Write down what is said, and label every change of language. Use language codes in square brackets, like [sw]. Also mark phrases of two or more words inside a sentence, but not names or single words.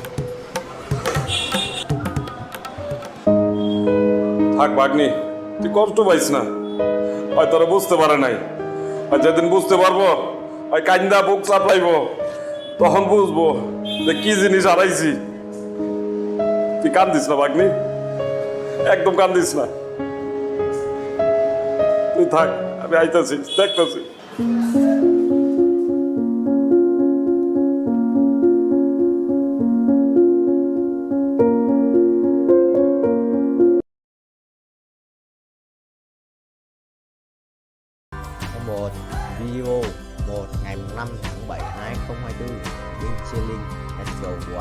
[bn] থাক ভাগ্নি, তুই কষ্ট পাইস না, হয় তোরা বুঝতে পারে নাই, আর যেদিন বুঝতে পারবো হয় কান্দা বুক চাপলাইব, তখন বুঝবো যে কি জিনিস হারাইছি। তুই কান্দিস না ভাগ্নি, একদম কান্দিস না, তুই থাক, আমি আইতাছি, দেখতেছি। [vi] Một video 1 ngày 5 tháng 7 2024 bên Chilling [en] Let's go boy.